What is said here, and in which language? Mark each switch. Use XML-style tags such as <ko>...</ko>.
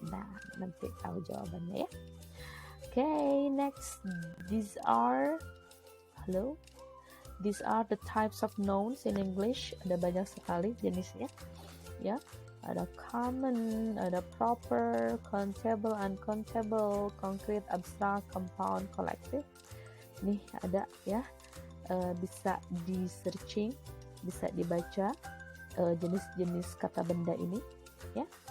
<id>Nah, nanti tahu jawabannya ya.</id> <en>Okay, next, these are the types of nouns in English.</en> <id>Ada banyak sekali jenisnya, ya. Ada common, ada proper, countable, uncountable, concrete, abstract, compound, collective. Nih ada ya, bisa di searching, bisa dibaca jenis-jenis kata benda ini, ya.</id>